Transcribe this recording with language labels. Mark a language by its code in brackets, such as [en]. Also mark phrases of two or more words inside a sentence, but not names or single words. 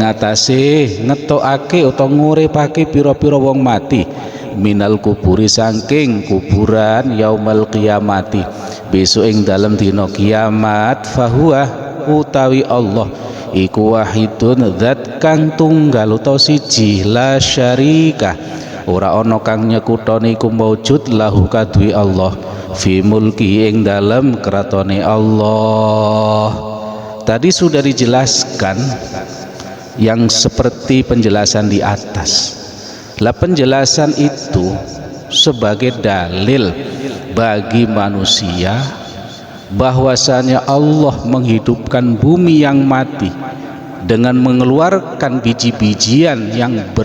[jv] ngatasé ngetokake utawa nguripake pira-pira wong mati [ar] minal kuburi [jv] saking kuburan [ar] yaumal qiyamati [jv] besok ing dalem dina kiamat fahuwa utawi Allah iku wahidun zat kang tunggal utawa siji [ar] la syarika [jv] ora ana kang nyekutoni iku [ar] maujud lahu [jv] kadwi Allah [ar] fi mulki [jv] ing dalem kratone Allah. [id] Tadi sudah dijelaskan yang seperti penjelasan di atas. Lah penjelasan itu sebagai dalil bagi manusia bahwasanya Allah menghidupkan bumi yang mati dengan mengeluarkan biji-bijian yang